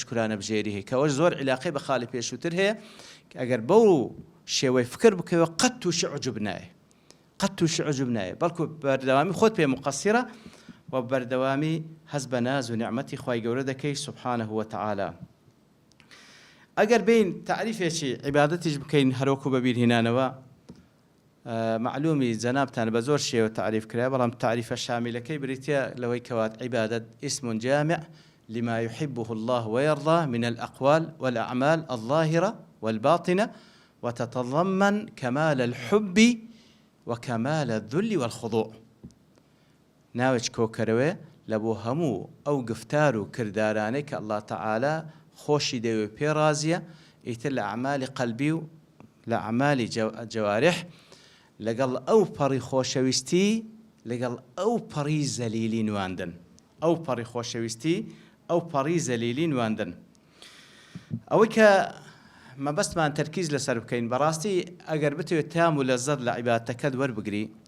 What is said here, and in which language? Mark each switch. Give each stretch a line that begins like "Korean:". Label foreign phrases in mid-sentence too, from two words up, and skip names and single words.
Central Kurdish: شکرانە بژێری هەیە کەەوەش زۆر عیلاقەی بە خاڵی پێشووتر هەیە ئەگەر بەو شێوەی فکر بکەوە قەت تووشی عجوب نایە قەت تووشی عجوب نایە بەڵکو بەردەوامی خۆت پێ مقەسیرە و بەردەوامی هەست بە ناز و نیعمەتی خوای گەورە دەکەی
Arabic: سبحانه وتعالى
Central Kurdish: ئەگەر بین تعریفێکی عیبادەتیش بکەین هەروەکو بەبیرهێنانەوە معلومی جەنابتان بە زۆر شێوە تعریف کرا بەڵام تعریفە شاملەکەی بریتە لەوەی کەوات عیبادەت
Arabic: اسم جامع لما يحبه الله ويرضى من الأقوال والأعمال الظاهرة والباطنة وتتضمن كمال الحب وكمال الذل والخضوع
Central Kurdish: ناوچ کۆکەرەوێ لە بۆ هەموو ئەو گفتار و کردارانەی کە
Arabic: الله تعالى
Central Kurdish: خۆشی دەوێ پێ رازیە ئیتر لە ئەعمالی قەلبی و لە ئەعمالی جەوارح لەگەڵ ئەو پەڕی خۆشەویستی لەگەڵ ئەو پەڕی زەلیلی نواندن ئەو پەڕی خۆشەویستی ئەو پەڕی زەلیلی نواندن ئەوەی کە مەبەستمان تەرکیز لەسەر بکەین بەڕاستی ئەگەر بتوێت تام و لەزەت لە عیبادەتەکەت وەربگری